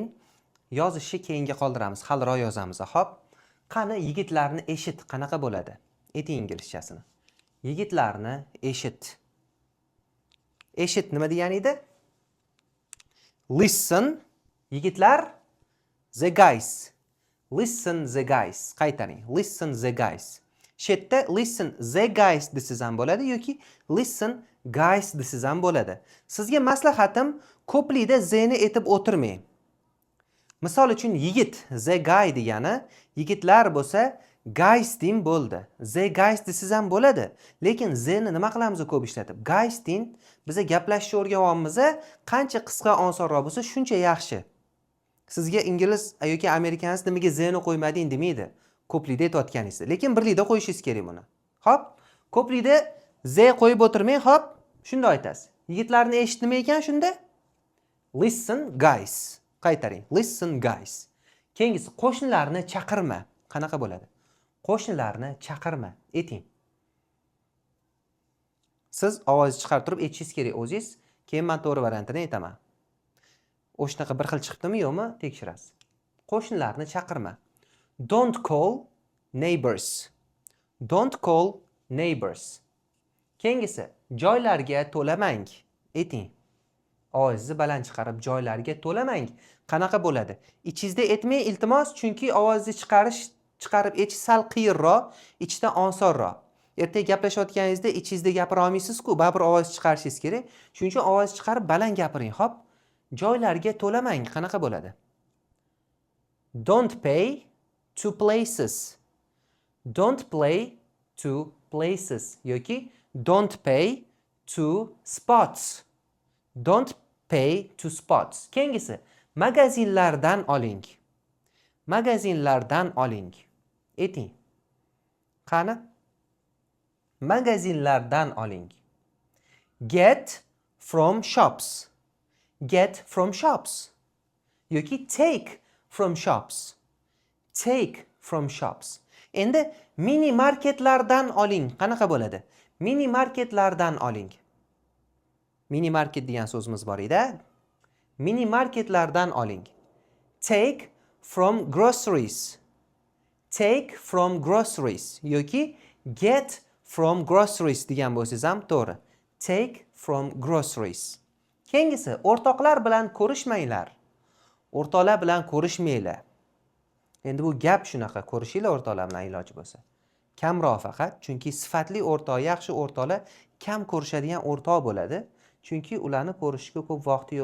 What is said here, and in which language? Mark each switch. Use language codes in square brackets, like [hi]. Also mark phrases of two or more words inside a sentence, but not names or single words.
[uz] Yozishni keyinga qoldiramiz, haliroq yozamiz. Xo'p. Qani yigitlarni eshit qanaqa bo'ladi? Eting inglizchasini. Yigitlarni eshit. Eshit nima degani edi? Listen. Yigitlar, [en] the guys. Listen the guys. Qaytaring. Listen the guys. [uz] Shetda [en] listen the guys [uz] desiz ham bo'ladi yoki [en] listen guys [uz] desiz ham bo'ladi. Sizga maslahatim, ko'plikda z'ni etib o'tirmang. Misol uchun yigit, [en] the guy [uz] degani, yigitlar bo'lsa guys deng bo'ldi. [en] The guys [uz] desiz ham bo'ladi. Lekin z'ni nima qilamiz ko'p ishlatib? Guys deng biza gaplashishni o'rganyapmiz, qancha qisqa osonroq bo'lsa shuncha yaxshi. Sizga ingliz yoki amerikanlar nimaga z'ni qo'ymading demaydi. Ko'plikda aytayotganingizda. Lekin birlikda qo'yishingiz kerak buni. Xo'p, ko'plikda z qo'yib o'tirmang, xo'p, shunday aytasiz. Yigitlarni eshit nima ekan shunda? [en] Listen guys. Qaytaring. Listen guys. [uz] Keyingisi qo'shnilarni chaqirma. Qanaqa bo'ladi? Qo'shnilarni chaqirma. Eting. Siz ovozni chiqarib turib aytishingiz kerak o'zingiz. Keyin men to'g'ri variantini aytaman. O'shnaqa bir xil chiqdimi yo'qmi tekshirasiz. Qo'shnilarni chaqirma. [en] Don't call neighbors. Don't call neighbors. [uz] Keyingisi joylarga to'lamang. Ayting. Ovozni baland chiqarib joylarga to'lamang. Qanaqa bo'ladi? Ichingizda aytmang iltimos, chunki ovozni chiqarib aytish sal qiyinroq, ichda osonroq. Ertaga gaplashayotganingizda ichingizda gapira olmaysiz-ku, baribir ovoz chiqarishingiz kerak. Shuning uchun ovoz chiqarib baland gapiring, xo'p? Joylarga to'lamang. Qanaqa bo'ladi? [en] Don't pay to places. Don't play to places yoki don't pay to spots. Don't pay to spots. [uz] Keyingisi magazinlardan oling. Magazinlardan oling. Ayting. Qani? Magazinlardan oling. [en] Get from shops. Get from shops. Yoki take from shops. Take from shops. [uz] Endi mini marketlardan oling. Qanaqa bo'ladi? Mini marketlardan oling. Mini market degan so'zimiz bor edi. Mini marketlardan oling. [en] Take from groceries. Take from groceries yoki get from groceries [uz] degan bo'lsangiz ham to'g'ri. [en] Take from groceries. [uz] Keyingisi o'rtoqlar bilan ko'rishmanglar. O'rtoqlar bilan ko'rishmanglar. Endi bu gap shunaqa, ko'rishinglar o'rtoqlar bilan iloji bo'lsa. Kamroq faqat, chunki sifatli o'rtoq, yaxshi o'rtoqlar kam ko'rishadigan o'rtoq bo'ladi. Chunki ularni ko'rishga ko'p vaqti yo'q bo'ladi.